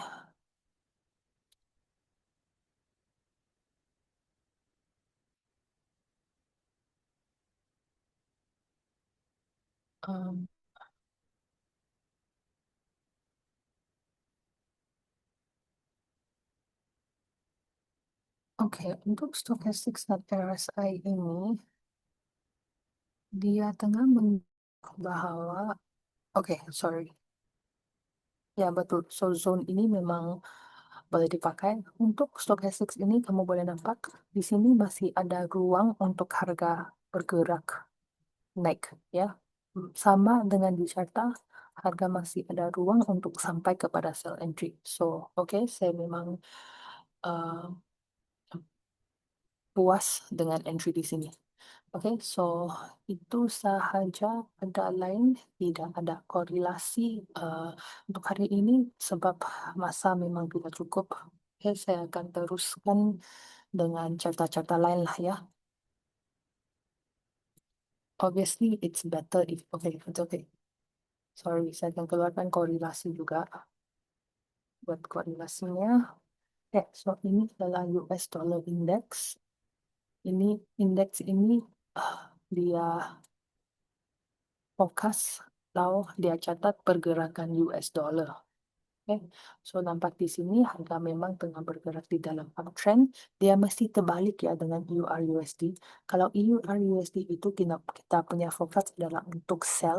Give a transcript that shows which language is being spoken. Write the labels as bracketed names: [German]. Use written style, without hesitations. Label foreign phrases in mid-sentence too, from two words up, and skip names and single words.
[Malay] Um, Oke, untuk stochastic dan RSI ini, dia tengah menunjuk bahwa, oke, [English] sorry. [Malay] Ya, betul. So, zone ini memang boleh dipakai. Untuk stochastic ini, kamu boleh nampak di sini masih ada ruang untuk harga bergerak naik, ya. Sama dengan di charta, harga masih ada ruang untuk sampai kepada sell entry. So, oke, saya memang uh, puas dengan entry di sini. Oke, so itu sahaja, ada lain, tidak ada korelasi untuk hari ini sebab masa memang tidak cukup. Oke, saya akan teruskan dengan cerita-cerita lain lah ya. [English] Obviously, it's better if, okay, it's okay. Sorry, [Malay] saya akan keluarkan korelasi juga buat korelasinya. Ya, so ini adalah US Dollar Index. Ini indeks ini dia fokus lalu dia catat pergerakan US dollar. Oke, so nampak di sini harga memang tengah bergerak di dalam uptrend. Dia mesti terbalik ya dengan EUR USD. Kalau EUR USD itu kita punya fokus adalah untuk sell.